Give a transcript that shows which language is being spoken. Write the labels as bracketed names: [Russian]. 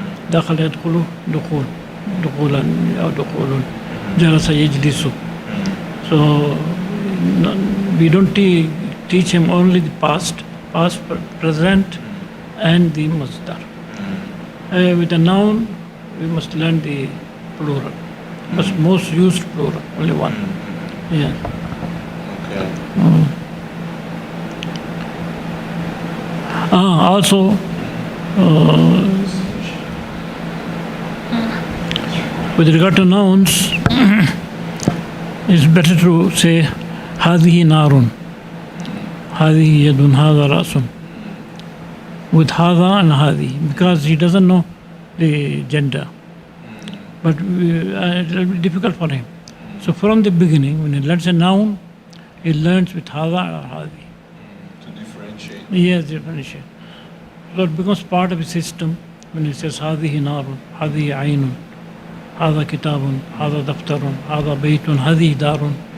[Arabic] دخل يدخل دخول دخولا أو دخول جلس يجلس. [English] So we don't teach him only the past, present, and the masdar. With a noun, we must learn the plural, most used plural, only one. Yeah. Okay. Also, with regard to nouns, it's better to say [Arabic] هذه نار, هذه يد, هذا رأس, [English] with هذا and هذه, because he doesn't know the gender. But it will be difficult for him. So from the beginning, when he learns a noun, he learns with هذا or هذه. To differentiate. Yes, differentiate. So it becomes part of his system when he says [Arabic] هذه نار, هذه عين, هذا كتاب, هذا دفتر, هذا بيت, هذه دار.